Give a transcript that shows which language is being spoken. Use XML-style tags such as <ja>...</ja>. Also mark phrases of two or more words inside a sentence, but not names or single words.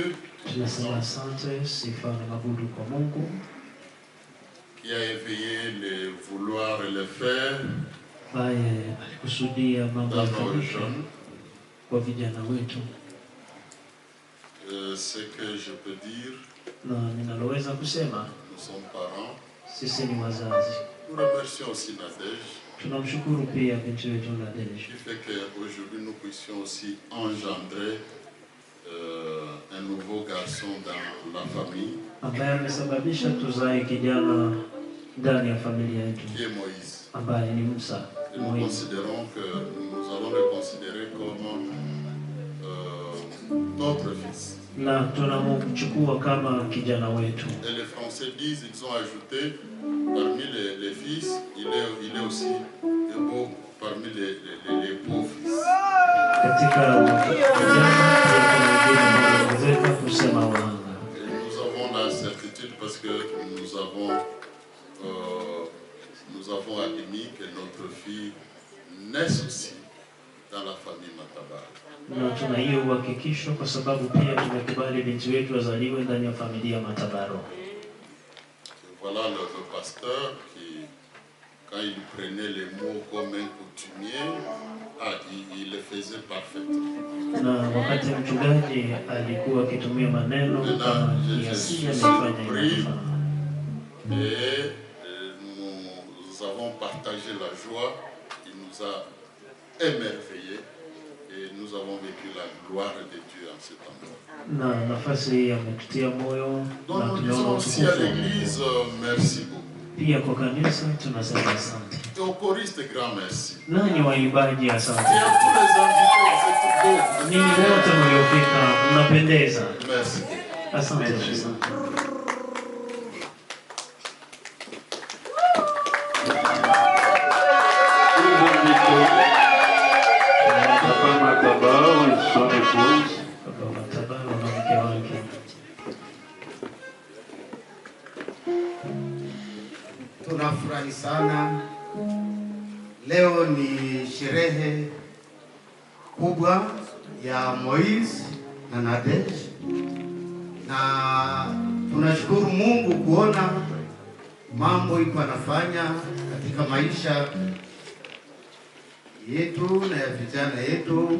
<sw>Tunasema asante, sifa na mabudu kwa Mungu</sw> <fr>qui a éveillé les vouloir et les faire</fr> <sw>ambaye alikusudia mambo</sw> <fr>dans nos</fr> <sw>yafanyike</sw> <fr>jeunes.</fr> <sw>kwa vijana wetu.</sw> <fr>Ce que je peux dire,</fr> <sw>Na ninaloweza kusema,</sw> <fr>nous sommes parents.</fr> <sw>sisi ni wazazi.</sw> <fr>Nous remercions aussi Nadej</fr> <sw>Tunamshukuru pia binti wetu Nadej</sw> <fr>qui fait qu'aujourd'hui nous puissions aussi engendrer un nouveau garçon dans la famille</fr> <sw>ambaye amesababisha tuzae kijana ndani ya familia yetu</sw> <fr>qui est Moïse.</fr> <sw>ambaye ni Musa.</sw> <fr>Et nous considérons que nous allons le considérer comme notre fils.</fr> <sw>Na tunamchukua kama kijana wetu.</sw> <fr>Et les Français disent, ils ont ajouté, parmi les fils, il est aussi beau parmi les beaux fils.</fr> <sw>Katika vijana tunaweza kusema wahanga.</sw> <fr>Et nous avons la certitude parce que nous avons admis que notre fille naisse aussi dans la famille Matabar.</fr> <sw>Na tuna hiyo uhakikisho kwa sababu pia tumekubali binti wetu azaliwe ndani ya familia Matabaro.</sw> <fr>Voilà le pasteur qui, quand il prenait les mots comme un coutumier, il les faisait parfaitement.</fr> <sw>Na wakati mchungaji alikuwa akitumia maneno kama kiasili amefanya hivyo.</sw> <fr>Et nous avons partagé la joie, il nous a émerveillés. Et nous avons vécu la gloire de Dieu en ce temps-là.</fr> <sw>Na nafasi ametutia moyo</sw> <fr>Donc</fr> <sw>na</sw> <fr>nous</fr> <sw>tumeona</sw> <fr>disons aussi à</fr> <sw>utukufu.</sw> <fr>l'église merci beaucoup.</fr> <sw>Pia kwa kanisa tunasema asante.</sw> <fr>Et aux choristes grand merci.</fr> <sw>Nanyi waimbaji asante.</sw> <fr>Et à tous les invités, vous êtes beaux.</fr> <sw>Ninyi wote mliofika mnapendeza.</sw> <fr>Merci.</fr> <sw>Asante.</sw> <fr>Papa Matabaro et son épouse.</fr> <sw>Baba Matabaro na mke wake. Tunafurahi sana. Leo ni sherehe kubwa ya Moïse na Nadej, na tunashukuru Mungu kuona mambo iko anafanya katika maisha yetu na ya vijana yetu.</sw>